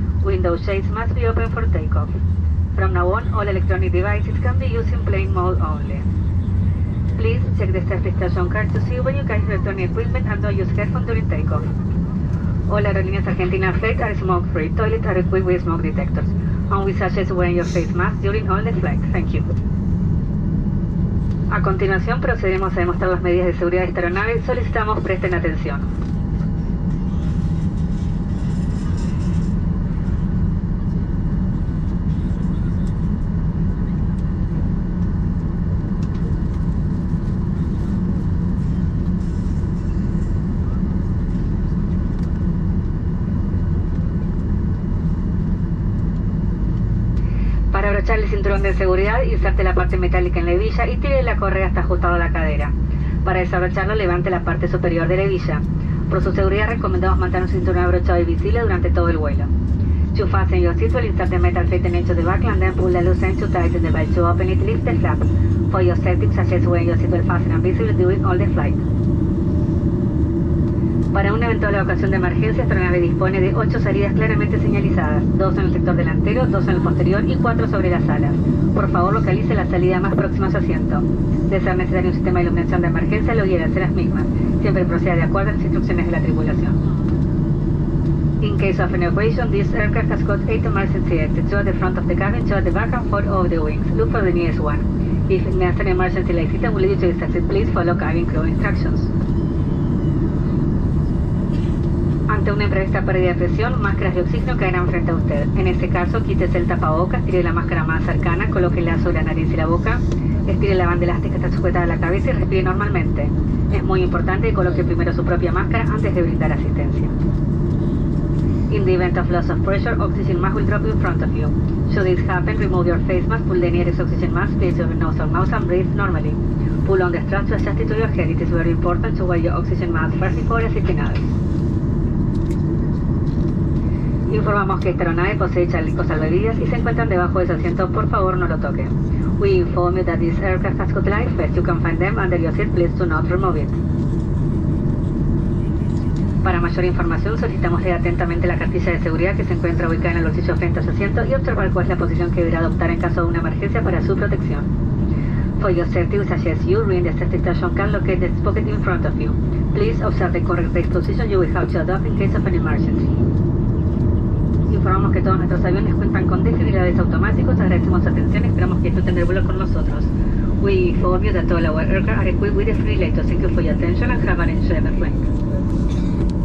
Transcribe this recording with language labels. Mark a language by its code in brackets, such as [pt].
[en] Window shades must be open for takeoff. From now on, all electronic devices can be used in plane mode only. Please check the safety station card to see when you carry electronic equipment and don't use headphones during takeoff. All Aerolíneas Argentinas flights are smoke-free. Toilets are equipped with smoke detectors. And we suggest wearing your face mask during all the flight. Thank you. [es] A continuación procedemos a demostrar las medidas de seguridad de esta aeronave. Solicitamos presten atención. Para abrochar el cinturón de seguridad, inserte la parte metálica en la hebilla y tire la correa hasta ajustado a la cadera. Para desabrocharlo, levante la parte superior de la hebilla. Por su seguridad, recomendamos mantener un cinturón abrochado y visible durante todo el vuelo. [en] To fasten your seatbelt, insert the metal plate into the back and then pull the loose end to tighten the belt. To open it, lift the flap. For your safety, suggest wearing your seatbelt fastened and visible during all the flight. [es] Para una eventual ocasión de emergencia, esta aeronave dispone de 8 salidas claramente señalizadas, 2 en el sector delantero, 2 en el posterior y 4 sobre las alas. Por favor, localice la salida más próxima a su asiento. De ser necesario un sistema de iluminación de emergencia, lo guíe hacia las mismas. Siempre proceda de acuerdo a las instrucciones de la tripulación. [en] In case of an evacuation, this aircraft has got 8 emergency exits, 2 at the front of the cabin, 2 at the back and 4 over the wings. Look for the nearest one. If necessary emergency light system will lead you to this exit, please follow cabin crew instructions. [es] Ante una imprevista pérdida de presión, máscaras de oxígeno caerán frente a usted. En este caso, quítese el tapabocas, tire la máscara más cercana, colóquela sobre la nariz y la boca, estire la banda elástica que está sujetada a la cabeza y respire normalmente. Es muy importante que coloque primero su propia máscara antes de brindar asistencia. [en] In the event of loss of pressure, oxygen mask will drop in front of you. Should this happen, remove your face mask, pull the nearest oxygen mask, place your nose or mouth and breathe normally. Pull on the strap to adjust it to your head. It is very important to wear your oxygen mask first before assisting others. [es] Informamos que esta aeronave posee chalecos salvavidas y se encuentran debajo de su asiento. Por favor, no lo toque. [en] We inform you that this aircraft has got life vests. You can find them under your seat. Please do not remove it. [es] Para mayor información, solicitamos leer atentamente la cartilla de seguridad que se encuentra ubicada en el bolsillo frente a su asiento y observar cuál es la posición que deberá adoptar en caso de una emergencia para su protección. [en] For your safety, we suggest you read the safety station can locate the pocket in front of you. Please observe the correct base position you will have to adopt in case of an emergency. [es] Informamos que todos nuestros aviones cuentan con desfibriladores automáticos. Agradecemos su atención y esperamos que disfruten del vuelo con nosotros. [en] We inform you that all our aircraft are equipped with defibrillators. Thank you for your attention and have an enjoyable flight.